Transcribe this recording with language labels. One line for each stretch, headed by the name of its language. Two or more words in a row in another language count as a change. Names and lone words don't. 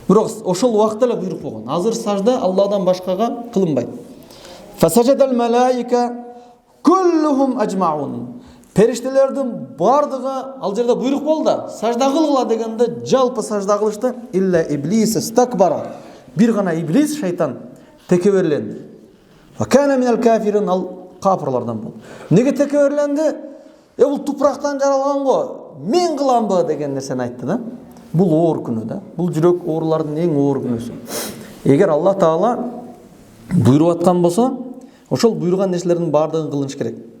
Kyrgyz: Бирок ошол убакта эле буйрук болгон. Азыр сажда Алладан башкага кылынбайт.
Arabic: فسجد الملائكة كلهم أجمعون.
Kyrgyz: Периштелердин бардыгы ал жерде буйрук болду. Сажда кылгыла дегенде жалпы сажда кылышты.
Arabic: إلا إبليس استكبر.
Kyrgyz: Бир гана иблис, шайтан текеберленди.
Arabic: وكان من الكافرين,
Kyrgyz: ал капырлардан болду. Неге текеберленди? Бул тупрактан жаралган го. Мен кыламбы деген нерсени айтты да. Бул оор күнөө да. Бул жүрөк оорулардын эң оор күнөөсү. Эгер Алла Таала буйруп аткан болсо, ошол буйруган нерселердин бардыгын кылыныш керек.